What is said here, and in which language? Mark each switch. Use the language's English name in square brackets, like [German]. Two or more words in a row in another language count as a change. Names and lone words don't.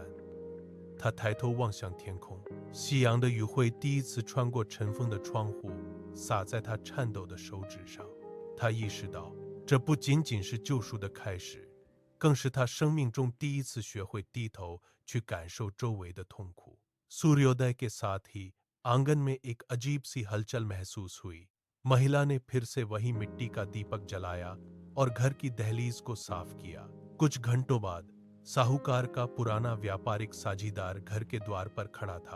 [Chinese] 他抬头望向天空，夕阳的余晖第一次穿过尘封的窗户，洒在他颤抖的手指上。他意识到，这不仅仅是救赎的开始，更是他生命中第一次学会低头去感受周围的痛苦。 [Hindi] सूर्योदय के साथ ही आंगन में एक अजीब सी हलचल महसूस हुई। महिला ने फिर से वही मिट्टी का दीपक जलाया और घर की दहलीज को साफ किया। कुछ घंटों बाद साहूकार का पुराना व्यापारिक साझीदार घर के द्वार पर खड़ा था।